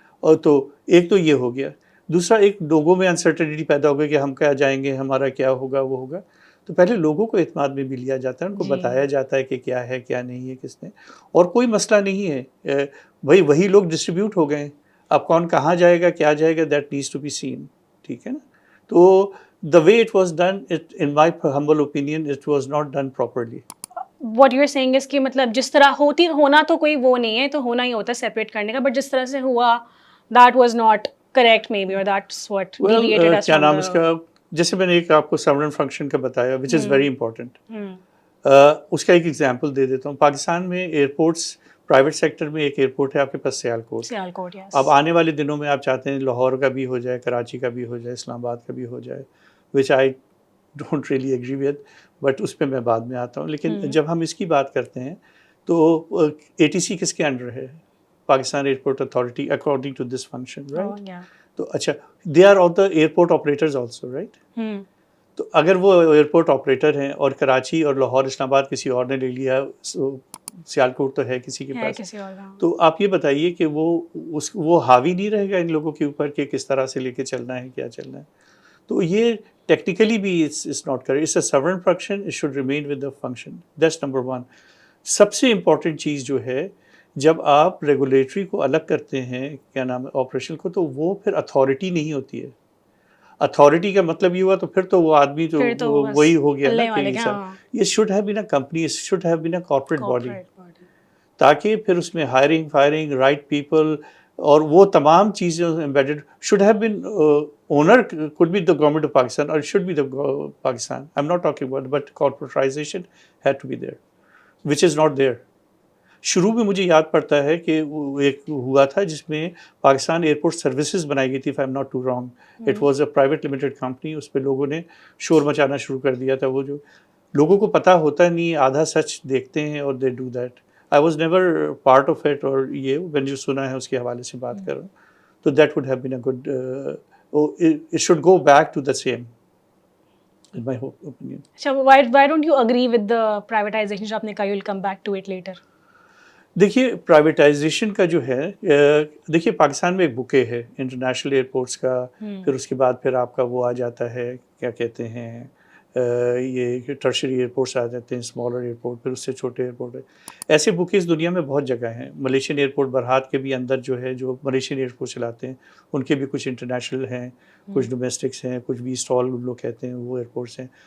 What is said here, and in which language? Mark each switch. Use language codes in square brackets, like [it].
[ur] اور تو ایک تو یہ ہو گیا. دوسرا, ایک لوگوں میں انسرٹنٹی پیدا ہو گئی کہ ہم کیا جائیں گے, ہمارا کیا ہوگا, وہ ہوگا. تو پہلے لوگوں کو اعتماد میں بھی لیا جاتا ہے, ان کو بتایا جاتا ہے کہ کیا ہے کیا نہیں ہے کس نے, اور کوئی مسئلہ نہیں ہے. بھائی وہی لوگ ڈسٹریبیوٹ ہو گئے, اب کون کہاں جائے گا کیا جائے گا, [en] That needs to be seen. [ur] ٹھیک ہے نا. [en] تو the way it was done, in my humble opinion, it was not done properly. What you are saying is [ur] کہ مطلب جس طرح ہونا تو کوئی وہ نہیں ہے, تو ہونا ہی ہوتا ہے سیپریٹ کرنے کا, بٹ جس طرح سے ہوا [en] that was not correct maybe, or that's what deviated us [ur] کیا [en] from [ur] نام [en] the... [ur] اس کا, جیسے میں نے ایک آپ کو ساورن فنکشن کا بتایا, [en] which is very important. [ur] اس کا ایک ایگزامپل دے دیتا ہوں. پاکستان میں ایئرپورٹس, پرائیویٹ سیکٹر میں ایک ایئرپورٹ ہے آپ کے پاس, سیالکوٹ. اب آنے والے دنوں میں آپ چاہتے ہیں لاہور کا بھی ہو جائے, کراچی کا بھی ہو جائے, اسلام آباد کا بھی ہو جائے, [en] which I don't really agree with, [ur] but اس پہ میں بعد میں آتا ہوں. لیکن جب ہم اس کی بات کرتے ہیں تو اے ٹی سی کس کے انڈر ہے؟ Pakistan airport authority, according to this function, right. تو اچھا, they are all the airport operators also, right. تو اگر وہ ایئرپورٹ آپریٹر ہیں اور کراچی اور لاہور, اسلام آباد کسی اور نے لے لیا, سیالکوٹ تو ہے کسی کے پاس, تو آپ یہ بتائیے کہ وہ حاوی نہیں رہے گا ان لوگوں کے اوپر کہ کس طرح سے لے کے چلنا ہے, کیا چلنا ہے. تو یہ ٹیکنیکلی بھی [en] It's not correct. It's a sovereign function, it should remain with the function. That's number 1. [ur] سب سے امپورٹنٹ چیز جو ہے, جب آپ ریگولیٹری کو الگ کرتے ہیں, کیا نام ہے, آپریشن کو, تو وہ پھر اتھارٹی نہیں ہوتی ہے. اتھارٹی کا مطلب یہ ہوا تو پھر تو وہ آدمی تو وہی ہو گیا نا کہ یہ [en] should have been a company, [ur] should have been a corporate body, تاکہ پھر اس میں ہائرنگ, فائرنگ, رائٹ پیپل, اور وہ تمام چیزیں [en] embedded should have been owner could be the government of Pakistan, or it should be the Pakistan. I'm not talking about, but corporatization had to be there, which is not there. [ur] شروع میں مجھے یاد پڑتا ہے کہ ایک ہوا تھا جس میں پاکستان ایئرپورٹ سروسز بنائی گئی تھی, [en] if I'm not too wrong. It was a private limited company. [ur] اس پہ لوگوں نے شور مچانا شروع کر دیا تھا. وہ جو لوگوں کو پتہ ہوتا نہیں, آدھا سچ دیکھتے ہیں اور [en] they do that. I was never part of it, [ur] اور یہ میں نے جو سنا ہے اس کے حوالے سے بات کر رہا ہوں. [en] تو that would have been a good, it should go back to the same. in my opinion. اچھا, why don't you agree with the privatization [ur] جو آپ نے کہا, [en] you'll come back to it later. [ur] دیکھیے پرائیویٹائزیشن کا جو ہے, دیکھیے پاکستان میں ایک بکے ہے انٹرنیشنل ایئرپورٹس کا, پھر اس کے بعد پھر آپ کا وہ آ جاتا ہے کیا کہتے ہیں یہ ٹرشری ایئرپورٹس آ جاتے ہیں, اسمالر ایئرپورٹ, پھر اس سے چھوٹے ایئرپورٹ ہے. ایسے بکیز دنیا میں بہت جگہ ہیں. ملیشین ایئرپورٹ برہات کے بھی اندر جو ہے جو ملیشین ایئرپورٹ چلاتے ہیں ان کے بھی کچھ انٹرنیشنل ہیں, کچھ ڈومیسٹکس ہیں, کچھ بھی اسٹال لوگ کہتے ہیں وہ ایئرپورٹس ہیں.